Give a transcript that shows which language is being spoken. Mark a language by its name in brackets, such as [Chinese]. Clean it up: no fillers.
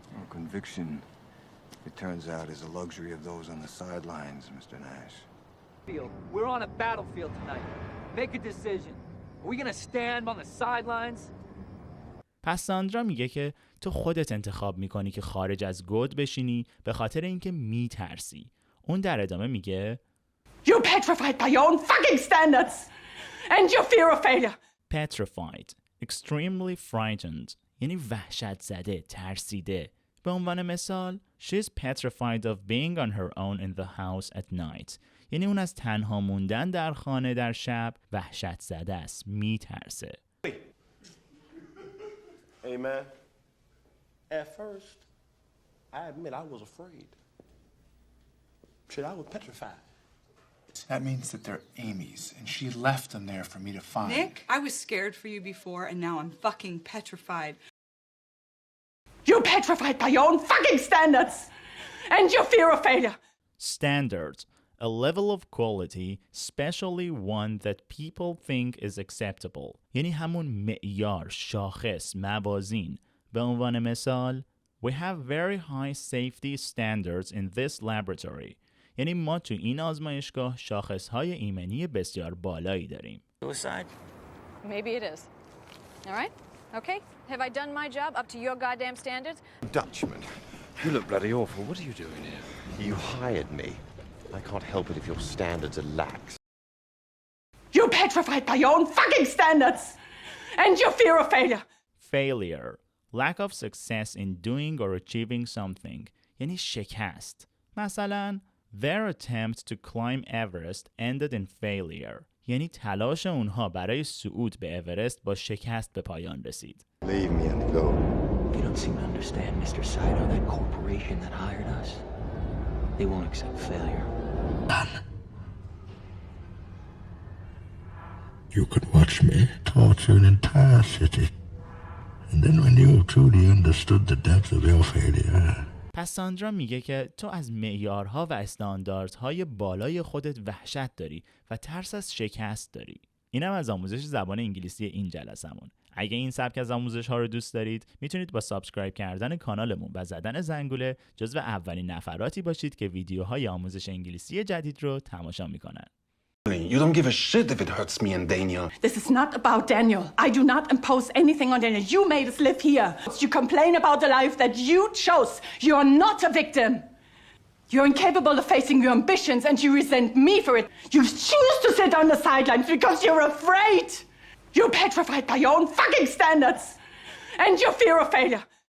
[English] Conviction, it turns out, is a luxury of those on the sidelines, Mr. Nash. We're on a battlefield tonight. Make a decision. Are we gonna stand on the sidelines? [Persian] پس ساندرا میگه که تو خودت انتخاب میکنی که خارج از گود بشینی به خاطر اینکه میترسی. اون در ادامه میگه [English] You're petrified by your own fucking standards and your fear of failure. Petrified, extremely frightened. [Persian] یعنی وحشت زده، ترسیده. به عنوان مثال [English] She's petrified of being on her own in the house at night. [Persian] یعنی اون از تنها موندن در خانه در شب وحشت زده است، میترسه. [English] Hey, man. At first, I admit I was afraid. Shit, I was petrified. That means that they're Amy's, and she left them there for me to find. Nick, I was scared for you before, and now I'm fucking petrified. You're petrified by your own fucking standards and your fear of failure. Standard, a level of quality, especially one that people think is acceptable. [Persian] یعنی همون معیار، شاخص، موازین. به عنوان مثال [English] We have very high safety standards in this laboratory. [Persian] یعنی ما تو این آزمایشگاه شاخص‌های ایمنی بسیار بالایی داریم. [English] Suicide? Maybe it is. All right? Okay? Have I done my job up to your goddamn standards? Dutchman, you look bloody awful. What are you doing here? You hired me. I can't help it if your standards are lax. You're petrified by your own fucking standards and your fear of failure. Failure, lack of success in doing or achieving something. [Persian] یعنی شکست. مثلا [English] Their attempt to climb Everest ended in failure. [Persian] یعنی تلاش اونها برای صعود به اورست با شکست به پایان رسید. [English] Leave me and go. You don't seem to understand, Mr. Saito, that corporation that hired us. They won't accept failure. You could watch me torture an entire city. And then when you truly understood the depth of your failure. [Persian] پس ساندرا میگه که تو از معیارها و استانداردهای بالای خودت وحشت داری و ترس از شکست داری. اینم از آموزش زبان انگلیسی این جلسمون. اگه این سبک از آموزش ها رو دوست دارید میتونید با سابسکرایب کردن کانالمون و زدن زنگوله جزو اولین نفراتی باشید که ویدیوهای آموزش انگلیسی جدید رو تماشا میکنن. [English] You don't give a shit if it hurts me and Daniel. This is not about Daniel. I do not impose anything on Daniel. You made us live here. You complain about the life that you chose. You are not a victim. You're incapable of facing your ambitions and you resent me for it. You choose to sit on the sidelines because you're afraid. You're petrified by your own fucking standards and your fear of failure.